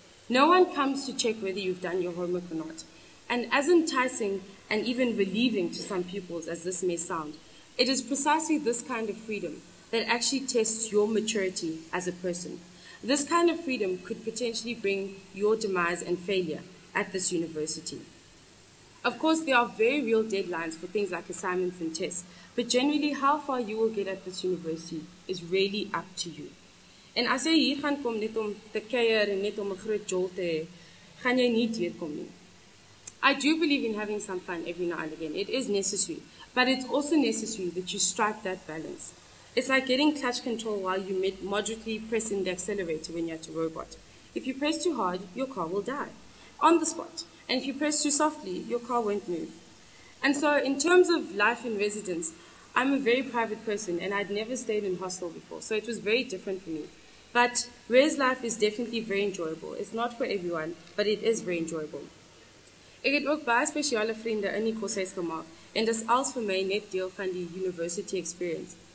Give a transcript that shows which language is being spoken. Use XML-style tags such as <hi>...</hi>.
<en>No one comes to check whether you've done your homework or not. And as enticing and even relieving to some pupils as this may sound, it is precisely this kind of freedom that actually tests your maturity as a person. This kind of freedom could potentially bring your demise and failure at this university. Of course, there are very real deadlines for things like assignments and tests, but generally how far you will get at this university is really up to you.</en> <af>En as jy hier gaan kom net om te kuier en net om 'n groot jol te hê, gaan jy nie deurkom nie.</af> <en>I do believe in having some fun every now and again. It is necessary, but it's also necessary that you strike that balance. It's like getting clutch control while you moderately pressing the accelerator when you're at a robot. If you press too hard, your car will die on the spot. And if you press too softly, your car won't move. And so in terms of life in residence, I'm a very private person and I'd never stayed in hostel before, so it was very different for me. But res life is definitely very enjoyable. It's not for everyone, but it is very enjoyable.</en> <af>Ek het ook baie spesiale vriende in die koshuis gemaak en dis als vir my net deel van die university experience.</af>